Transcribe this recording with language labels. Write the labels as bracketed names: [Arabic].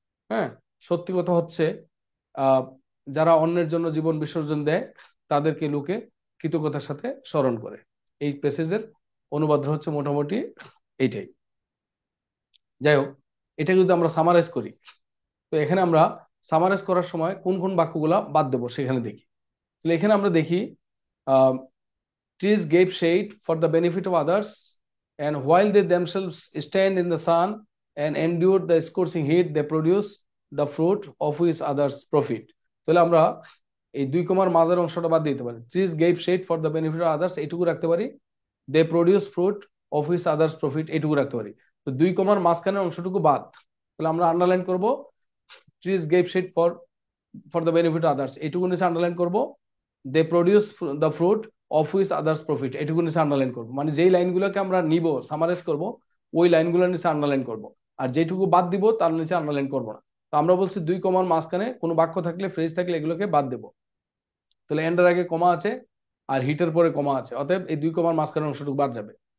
[Bangla] হ্যাঁ, সত্যি কথা হচ্ছে আহ যারা অন্যের জন্য জীবন বিসর্জন দেয় তাদেরকে লোকে কৃতজ্ঞতার সাথে স্মরণ করে। এই প্যাসেজের অনুবাদ হচ্ছে মোটামুটি এইটাই। যাই হোক, এটা যদি আমরা সামারাইজ করি, তো এখানে আমরা সামারাইজ করার সময় কোন কোন বাক্যগুলা বাদ দেবো সেখানে দেখি। তাহলে এখানে আমরা দেখি [English] trees gave shade for the benefit of others, and while they themselves stand in the sun and endure the scorching heat, they produce the fruit of which others profit. [Bangla] তাহলে আমরা এই 2 কমার মাঝের অংশটা বাদ দিতে পারি। [English] trees gave shade for the benefit of others [Bangla] এইটুকু রাখতে পারি। [English] they produce fruit of which others profit এইটুকু রাখতে পারি। [Bangla] তো 2 কমার মাঝখানের অংশটুকু বাদ। তাহলে আমরা আন্ডারলাইন করব [English] trees gave shade for the benefit of others [Bangla] এইটুকু নিচে আন্ডারলাইন করব। [English] they produce the fruit of which others profit [Bangla] এইটুকু নিচে আন্ডারলাইন করব। মানে যেই লাইনগুলোকে আমরা নিব সামারাইজ করব ওই লাইনগুলোর নিচে আন্ডারলাইন করব, আর যেটুকু বাদ দিব তার নিচে আন্ডারলাইন করব না। তো আমরা বলছি 2 কমার মাঝখানে কোনো বাক্য থাকলে ফ্রেজ থাকলে এগুলোকে বাদ দেব। তাহলে এন্ডের আগে কমা আছে আর হিটের পরে কমা আছে, অতএব এই 2 কমার মাঝখানে অংশটুকু বাদ যাবে।